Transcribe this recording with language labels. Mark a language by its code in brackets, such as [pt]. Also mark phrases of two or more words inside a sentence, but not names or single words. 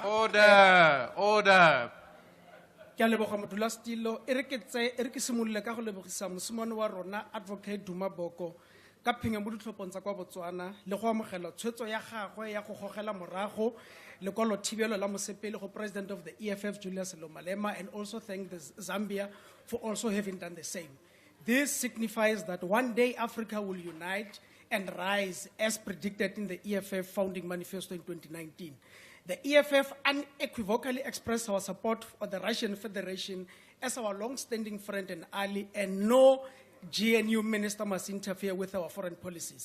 [en] Order, order. [tn] Ke a leboga modulasetilo e re ke simololle ka go lebogisa mosimane wa rona Advocate Duma Boko ka phenya mo ditlhophong tsa kwa Botswana le go amogela tshwetso ya gagwe ya go gogela morago lekwalo thibelo la mosepele go [en] President of the EFF Julius Malema, and also thank the Zambia for also having done the same. This signifies that one day Africa will unite and rise as predicted in the EFF founding manifesto in 2019. The EFF unequivocally expressed our support for the Russian Federation as our long-standing friend and ally, and no GNU minister must interfere with our foreign policies.